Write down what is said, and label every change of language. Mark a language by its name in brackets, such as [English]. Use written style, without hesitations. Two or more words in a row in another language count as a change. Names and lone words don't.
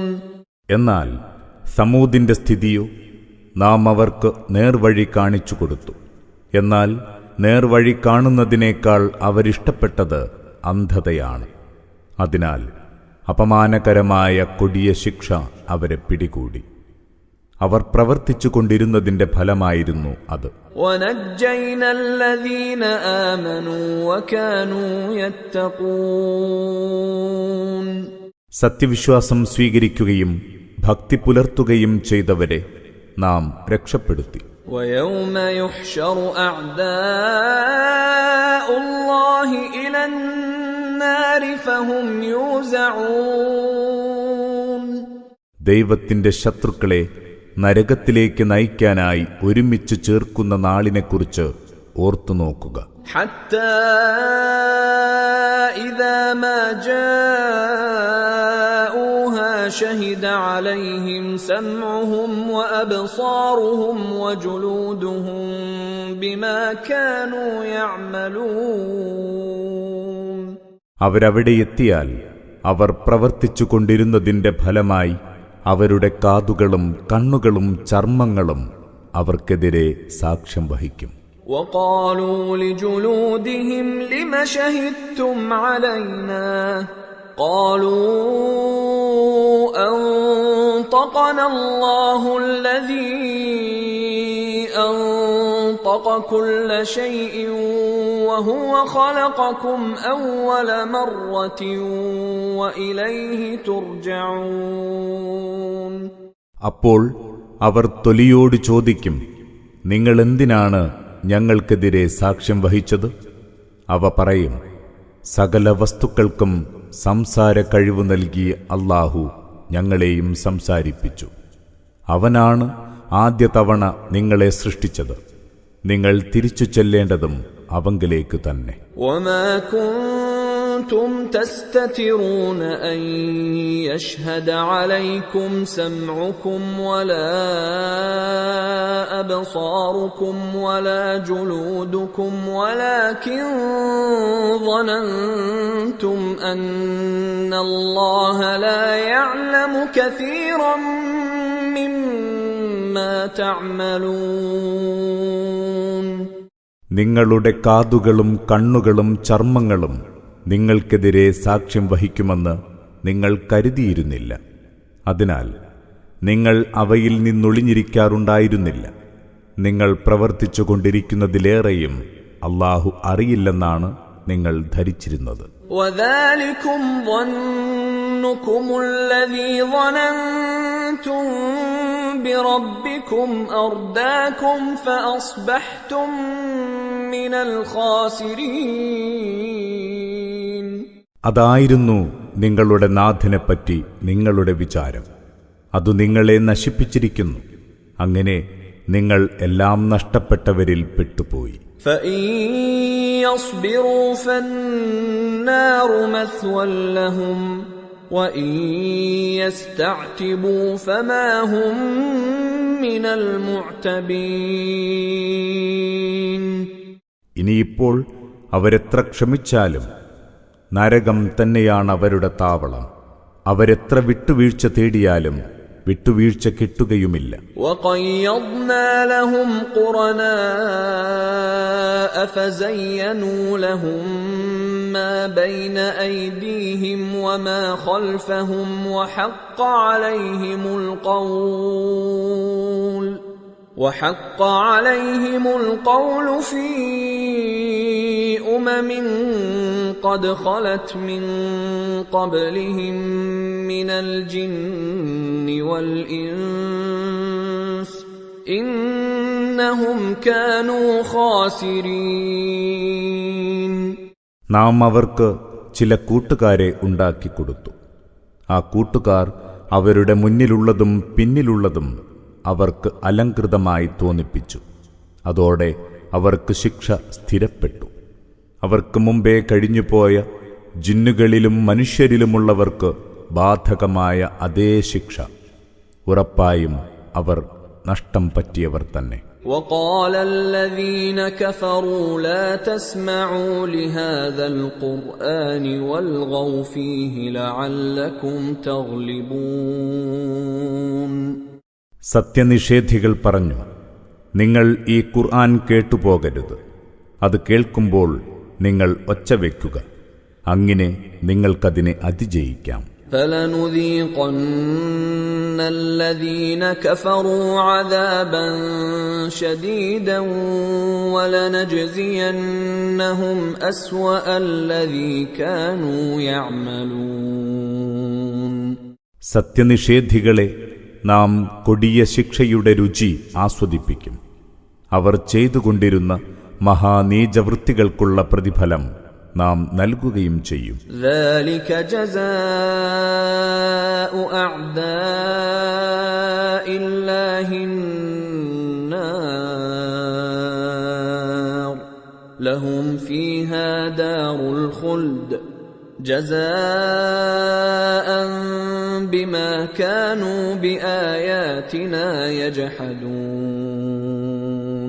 [Malayalam] എന്നാൽ സമൂദിന്റെ സ്ഥിതിയോ നാം അവർക്ക് നേർവഴി കാണിച്ചു കൊടുത്തു. എന്നാൽ നേർവഴി കാണുന്നതിനേക്കാൾ അവരിഷ്ടപ്പെട്ടത് അന്ധതയാണ്. അതിനാൽ അപമാനകരമായ കൊടിയ ശിക്ഷ അവരെ പിടികൂടി. അവർ പ്രവർത്തിച്ചു കൊണ്ടിരുന്നതിന്റെ ഫലമായിരുന്നു അത്. [Arabic] وَنَجَّيْنَا الَّذِينَ آمَنُوا وَكَانُوا يَتَّقُونَ. [Malayalam] സത്യവിശ്വാസം സ്വീകരിക്കുകയും ഭക്തി പുലർത്തുകയും ചെയ്തവരെ നാം രക്ഷപ്പെടുത്തി. [Arabic] وَيَوْمَ يُحْشَرُ أَعْدَاءُ اللَّهِ إِلَى النَّارِ فَهُمْ يُوزَعُونَ. [Malayalam] ദൈവത്തിന്റെ ശത്രുക്കളെ നരകത്തിലേക്ക് നയിക്കാനായി ഒരുമിച്ച് ചേർക്കുന്ന നാളിനെക്കുറിച്ച് ഓർത്തുനോക്കുക. [Arabic] حَتَّى إِذَا مَا جَاءُوهَا شَهِدَ عَلَيْهِمْ سَمْعُهُمْ وَأَبْصَارُهُمْ وَجُلُودُهُمْ بِمَا كَانُوا يَعْمَلُونَ. [Malayalam] അവരവിടെ എത്തിയാൽ അവർ പ്രവർത്തിച്ചു കൊണ്ടിരുന്നതിന്റെ ഫലമായി അവരുടെ കാതുകളും കണ്ണുകളും ചർമ്മങ്ങളും അവർക്കെതിരെ സാക്ഷ്യം വഹിക്കും. [Arabic] وَقَالُوا لِجُلُودِهِمْ لِمَ شَهِدتُّمْ عَلَيْنَا قَالُوا أَنطَقَنَا اللَّهُ الَّذِي أَنطَقَ كُلَّ شَيْءٍ وَهُوَ خَلَقَكُمْ أَوَّلَ مَرَّةٍ وَإِلَيْهِ تُرْجَعُونَ. [Malayalam] അപ്പോൾ അവർ തൊലിയോട് ചോദിക്കും, നിങ്ങൾ എന്തിനാണ് ഞങ്ങൾക്കെതിരെ സാക്ഷ്യം വഹിച്ചത്? അവ പറയും, സകല വസ്തുക്കൾക്കും സംസാര കഴിവ് നൽകിയ അല്ലാഹു ഞങ്ങളെയും സംസാരിപ്പിച്ചു. അവനാണ് ആദ്യ തവണ നിങ്ങളെ സൃഷ്ടിച്ചത്. നിങ്ങൾ തിരിച്ചു ചെല്ലേണ്ടതും അവങ്കിലേക്ക് തന്നെ. [Arabic] وَمَا كُنتُمْ تَسْتَتِرُونَ أَن يَشْهَدَ عَلَيْكُمْ سَمْعُكُمْ وَلَا أَبْصَارُكُمْ وَلَا جُلُودُكُمْ وَلَكِنْ ظَنَنْتُمْ أَنَّ اللَّهَ لَا يَعْلَمُ كَثِيرًا مِّمَّا تَعْمَلُونَ. [Malayalam] നിങ്ങളുടെ കാതുകളും കണ്ണുകളും ചർമ്മങ്ങളും നിങ്ങൾക്കെതിരെ സാക്ഷ്യം വഹിക്കുമെന്ന് നിങ്ങൾ കരുതിയിരുന്നില്ല. അതിനാൽ നിങ്ങൾ അവയിൽ നിന്നൊളിഞ്ഞിരിക്കാറുണ്ടായിരുന്നില്ല. നിങ്ങൾ പ്രവർത്തിച്ചു കൊണ്ടിരിക്കുന്നതിലേറെയും അല്ലാഹു അറിയില്ലെന്നാണ് നിങ്ങൾ ധരിച്ചിരുന്നത്. [Arabic] وَذَلِكُمْ ظَنُّكُمُ الَّذِي ظَنَنْتُمْ بِرَبِّكُمْ أَرْدَاكُمْ فَأَصْبَحْتُمْ مِنَ الْخَاسِرِينَ. [Malayalam] അതായിരുന്നു നിങ്ങളുടെ നാഥനെപ്പറ്റി നിങ്ങളുടെ വിചാരം. അതു നിങ്ങളെ നശിപ്പിച്ചിരിക്കുന്നു. അങ്ങനെ നിങ്ങൾ എല്ലാം നഷ്ടപ്പെട്ടവരിൽ പെട്ടുപോയി. [Arabic] فَإِن يَصْبِرُوا فَالنَّارُ مَثْوًى لَهُمْ وَإِن يَسْتَعْتِبُوا فَمَا هُمْ مِنَ الْمُعْتَبِينَ. [Malayalam] ഇനിയിപ്പോൾ അവരെത്ര ക്ഷമിച്ചാലും നരകം തന്നെയാണ് അവരുടെ താവളം. അവരെത്ര വിട്ടുവീഴ്ച തേടിയാലും വിട്ടുവീഴ്ച കിട്ടുകയുമില്ല. [Arabic] وَقَيَّضْنَا لَهُمْ قُرَنَاءَ فَزَيَّنُوا لَهُم مَّا بَيْنَ أَيْدِيهِمْ وَمَا خَلْفَهُمْ وَحَقَّ عَلَيْهِمُ الْقَوْلُ فِي أُمَمٍ قَدْ خَلَتْ مِن قَبْلِهِم مِّنَ الْجِنِّ وَالْإِنسِ إِنَّهُمْ كَانُوا خَاسِرِينَ. [Malayalam] നാം അവർക്ക് ചില കൂട്ടുകാരെ ഉണ്ടാക്കിക്കൊടുത്തു. ആ കൂട്ടുകാർ അവരുടെ മുന്നിലുള്ളതും പിന്നിലുള്ളതും അവർക്ക് അലങ്കൃതമായി തോന്നിപ്പിച്ചു. അതോടെ അവർക്ക് ശിക്ഷ സ്ഥിരപ്പെട്ടു. അവർക്ക് മുമ്പേ കഴിഞ്ഞുപോയ ജിന്നുകളിലും മനുഷ്യരിലുമുള്ളവർക്ക് ബാധകമായ അതേ ശിക്ഷ. ഉറപ്പായും അവർ നഷ്ടം പറ്റിയവർ തന്നെ. [Arabic] وقال الذين كفروا لا تسمعوا لهذا القرآن والغوا فيه لعلكم تغلبون. [Malayalam] സത്യനിഷേധികൾ പറഞ്ഞു, നിങ്ങൾ ഈ ഖുർആൻ കേട്ടുപോകരുത്. അത് കേൾക്കുമ്പോൾ നിങ്ങൾ ഒച്ച വയ്ക്കുക, അങ്ങനെ നിങ്ങൾക്കതിനെ അതിജയിക്കാം. [Arabic] فَلَنُذِيقَنَّ الَّذِينَ كَفَرُوا عَذَابًا شَدِيدًا وَلَنَجْزِيَنَّهُمْ أَسْوَأَ الَّذِي كَانُوا يَعْمَلُونَ. [Malayalam] സത്യനിഷേധികളെ നാം കൊടിയ ശിക്ഷയുടെ രുചി ആസ്വദിപ്പിക്കും. അവർ ചെയ്തുകൊണ്ടിരുന്ന മഹാനീചവൃത്തികൾക്കുള്ള പ്രതിഫലം നാം നൽകുകയും ചെയ്യും. [Arabic] ذَلِكَ جَزَاءُ أَعْدَاءِ اللَّهِ النَّارُ لَهُمْ فِيهَا دَارُ الْخُلْدِ جَزَاءً بِمَا كَانُوا بِآيَاتِنَا يَجْحَدُونَ.